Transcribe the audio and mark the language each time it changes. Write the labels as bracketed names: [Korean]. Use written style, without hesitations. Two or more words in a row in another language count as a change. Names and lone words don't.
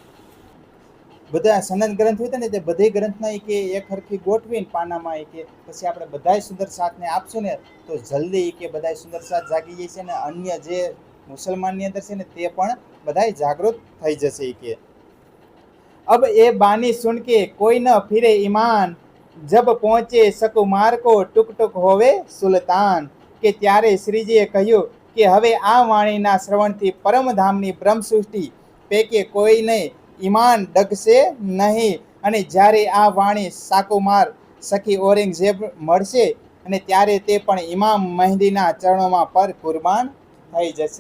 [Gujarati] બધા સનદ ગ્રંથ હોય ને તે બધી ગ્રંથના કે એક હરખી ગોઠવીને પાનામાં કે પછી આપણે બધાય સુંદર સાથને આપશું ને તો જલ્દી કે બધાય સુંદર સાથ જાગી જશે ને અન્ય જે મુસલમાનની અંદર છે ને તે પણ બધાય જાગૃત થઈ જશે કે [Hindi] अब ये बानी सुन के कोई न फिरे ईमान जब पहुंचे सकुमार को टुक टुक होवे सुल्तान [Gujarati] કે ત્યારે શ્રીજીએ કહ્યું કે હવે આ વાણીના શ્રવણથી પરમધામની બ્રહ્મ સૃષ્ટિ પૈકી કોઈને ઈમાન ડગશે નહીં. અને જ્યારે આ વાણી સાકુમાર સખી ઔરંગઝેબ મળશે અને ત્યારે તે પણ ઇમામ મહેંદીના ચરણોમાં પર કુરબાન થઈ જશે.